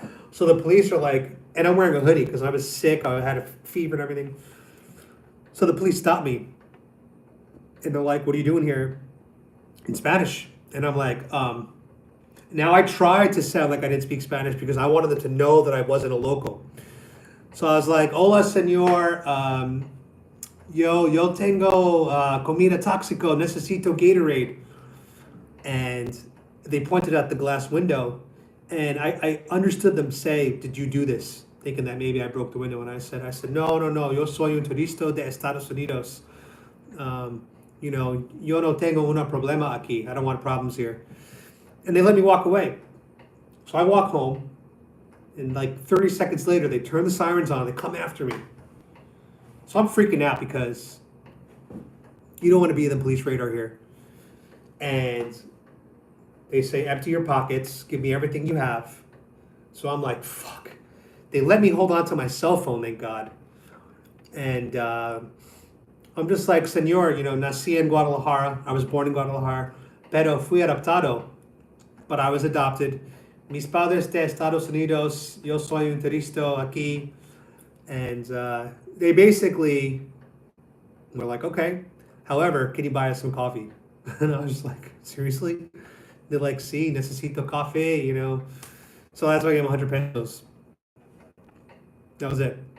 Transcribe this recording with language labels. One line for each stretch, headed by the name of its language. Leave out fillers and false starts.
English: So the police are like, and I'm wearing a hoodie because I was sick, I had a fever and everything. So the police stopped me. And they're like, what are you doing here? In Spanish. And I'm like, now I tried to sound like I didn't speak Spanish because I wanted them to know that I wasn't a local. So I was like,
Spanish: hola, señor. Yo tengo comida tóxico, necesito Gatorade.
English: And they pointed out the glass window. And I understood them say, did you do this? Thinking that maybe I broke the window. And I said,
Spanish: no, yo soy un turista de Estados Unidos. Yo no tengo una problema aquí.
English: I don't want problems here. And they let me walk away. So I walk home. And like 30 seconds later, they turn the sirens on. They come after me. So I'm freaking out because you don't want to be in the police radar here. And they say, empty your pockets, give me everything you have. So I'm like, fuck. They let me hold on to my cell phone, thank God. And I'm just like,
Spanish: señor, nací en Guadalajara.
English: I was born in Guadalajara.
Spanish: Pero fui adoptado.
English: But I was adopted.
Spanish: Mis padres de Estados Unidos. Yo soy un turista aquí.
English: And they basically were like, okay. However, can you buy us some coffee? And I was just like, seriously? They're like,
Spanish: sí, necesito café,
English: So that's why I gave them 100 pesos. That was it.